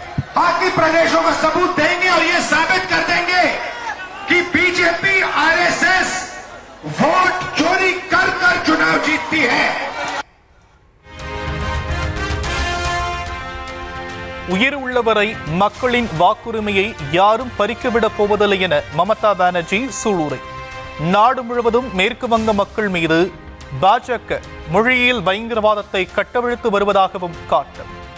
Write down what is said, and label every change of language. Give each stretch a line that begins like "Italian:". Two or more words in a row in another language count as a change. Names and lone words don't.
Hindi: बाकी प्रदेशों का सबूत देंगे और ये साबित कर देंगे कि बीजेपी आरएसएस वोट चोरी कर कर चुनाव जीतती है।
Tamil: உயிர் உள்ளவரை மக்களின் வாக்குரிமையை யாரும் பறிக்கவிடப் போவதில்லை என மமதா பானர்ஜி சூளுரை. நாடு முழுவதும் மேற்கு வங்க மக்கள் மீது பாஜக மொழியியல் பயங்கரவாதத்தை கட்டவிழ்த்து வருவதாகவும் காட்டும்.